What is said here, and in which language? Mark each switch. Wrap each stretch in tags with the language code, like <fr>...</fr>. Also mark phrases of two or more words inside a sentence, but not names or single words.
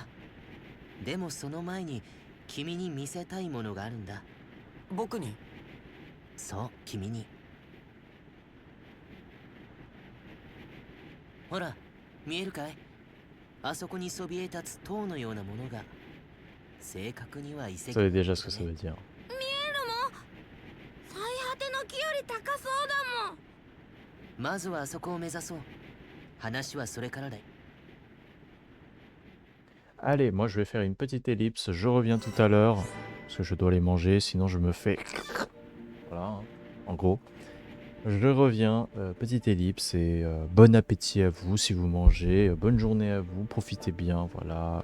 <ja>でもその前に君に見せたいものがあるんだ。僕に？そう、君に。ほら、見えるかい？あそこにそびえ立つ塔のようなものが。正確には遺跡。</ja> <fr>Vous savez déjà ce que ça veut dire.</fr> <ja>見えるもん。最果ての木より高そうだもん。まずはあそこを目指そう。話はそれからだい。</ja> <fr>Allez, moi je vais faire une petite ellipse, je reviens tout à l'heure, parce que je dois les manger, sinon je me fais... Voilà, hein, en gros. Je reviens, petite ellipse, et bon appétit à vous si vous mangez, bonne journée à vous, profitez bien, voilà.</fr>